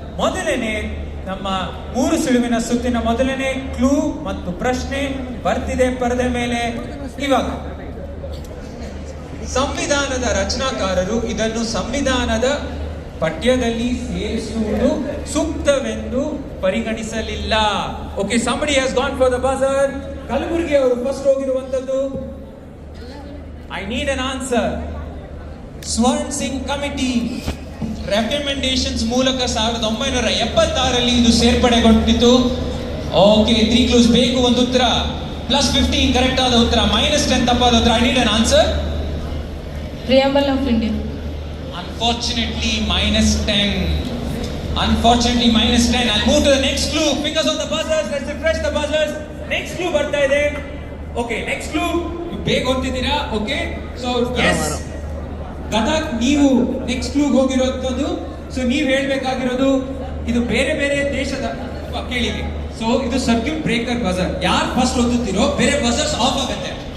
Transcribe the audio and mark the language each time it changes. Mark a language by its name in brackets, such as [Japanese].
[Kannada] ಮೊದಲನೇ ನಮ್ಮ 3 ಸುಳುವಿನ ಸುತ್ತಿನ ಮೊದಲನೇ ಕ್ಲೂ ಮತ್ತು ಪ್ರಶ್ನೆ ಬರ್ತಿದೆ ಪರದೆ ಮೇಲೆ. ಇವಾಗ ಸಂವಿಧಾನದ ರಚನಾಕಾರರು ಇದನ್ನು ಸಂವಿಧಾನದ ಪಠ್ಯದಲ್ಲಿ ಸೇರಿಸುವುದು ಸೂಕ್ತವೆಂದು ಪರಿಗಣಿಸಲಿಲ್ಲ. [English] Okay, somebody has gone for the buzzer. [Kannada] Kalaburagi ಅವರು first ಹೋಗಿರುವಂತದ್ದು. [English] I need an answer. [Kannada] ಸ್ವರ್ಣ್ Singh committee recommendations ಮೂಲಕ 1976ರಲ್ಲಿ ಇದು ಸೇರ್ಪಡೆಗೊಂಡಿತು. ಓಕೆ, 3 ಕ್ಲೂಸ್ ಬೇಕು, ಒಂದು ಉತ್ತರ. ಪ್ಲಸ್ 15 ಕರೆಕ್ಟ್ ಆದ ಉತ್ತರ, ಮೈನಸ್ 10 ತಪ್ಪಾದ ಉತ್ತರ. [English] I need an answer. Preamble of India. Unfortunately, minus 10. Unfortunately, minus 10. I'll move to the next clue. Fingers on the buzzers. Let's refresh the buzzers. [Kannada] Next clue ಬರ್ತಾ ಇದೆ. [English] Okay, next clue. [Kannada] ಬೇಗ ಹೊಂದಿದ್ದೀರಾ? [English] Okay. So, yes. [Kannada] Gadag, ನೀವು next ಕ್ಲೂಗೆ ಹೋಗಿರೋದು. So ನೀವು ಹೇಳ್ಬೇಕಾಗಿರೋದು ಇದು ಬೇರೆ ಬೇರೆ ದೇಶದ ಕೇಳಿವಿ. ಸೊ ಇದು ಸರ್ಕ್ಯೂಟ್ ಬ್ರೇಕರ್ ಬಜರ್. ಯಾರು ಫಸ್ಟ್ ಓದುತ್ತೀರೋ ಬೇರೆ ಬಜರ್ಸ್ ಆಫ್ ಆಗುತ್ತೆ.